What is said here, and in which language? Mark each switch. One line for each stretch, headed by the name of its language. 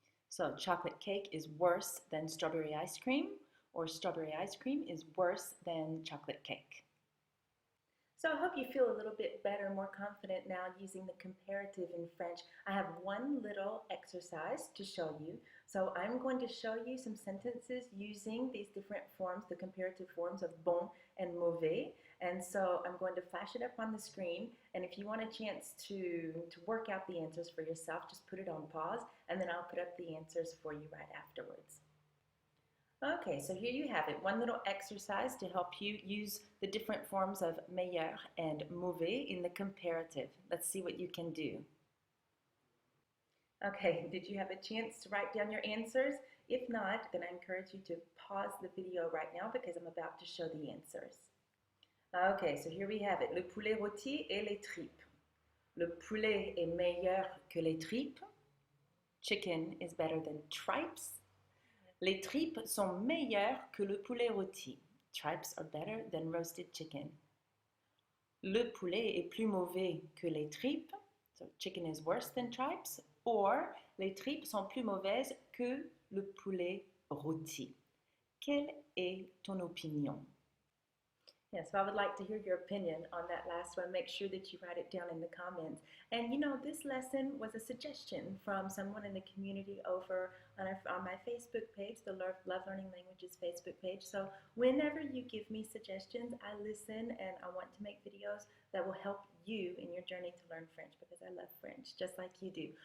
English: So chocolate cake is worse than strawberry ice cream, or strawberry ice cream is worse than chocolate cake. So I hope you feel a little bit better, more confident now using the comparative in French. I have one little exercise to show you. So I'm going to show you some sentences using these different forms, the comparative forms of bon and mauvais. And so I'm going to flash it up on the screen. And if you want a chance to work out the answers for yourself, just put it on pause, and then I'll put up the answers for you right afterwards. Okay, so here you have it, one little exercise to help you use the different forms of meilleur and mauvais in the comparative. Let's see what you can do. Okay, did you have a chance to write down your answers? If not, then I encourage you to pause the video right now because I'm about to show the answers. Okay, so here we have it,
French: le poulet rôti et les tripes. Le poulet est meilleur que les tripes.
English: Chicken is better than tripes.
French: Les tripes sont meilleures que le poulet rôti.
English: Tripes are better than roasted chicken.
French: Le poulet est plus mauvais que les tripes.
English: So chicken is worse than tripes.
French: Or, les tripes sont plus mauvaises que le poulet rôti. Quelle est ton opinion?
English: Yeah, so I would like to hear your opinion on that last one. Make sure that you write it down in the comments. And you know, this lesson was a suggestion from someone in the community over on my Facebook page, the Love Learning Languages Facebook page. So whenever you give me suggestions, I listen and I want to make videos that will help you in your journey to learn French because I love French just like you do.